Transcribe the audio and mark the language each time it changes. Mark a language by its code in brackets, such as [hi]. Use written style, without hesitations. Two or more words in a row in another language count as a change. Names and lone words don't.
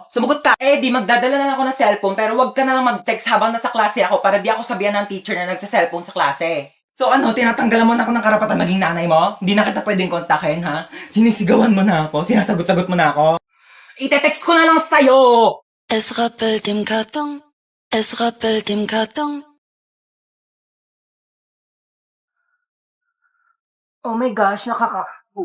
[tl] Sumugot ka! Di magdadala na lang ako ng cellphone, pero wag ka na lang mag-text habang nasa klase ako para di ako sabihan ng teacher na nagse-cellphone sa klase. So ano, tinatanggalan mo na ako ng karapatan maging nanay mo? Hindi na kita pwedeng kontakin, ha? Sinisigawan mo na ako? Sinasagot-sagot mo na ako? Ite-text ko na lang sa'yo! [de] Es rappelt im Karton, es rappelt im Karton. [en] Oh my gosh, nakaka...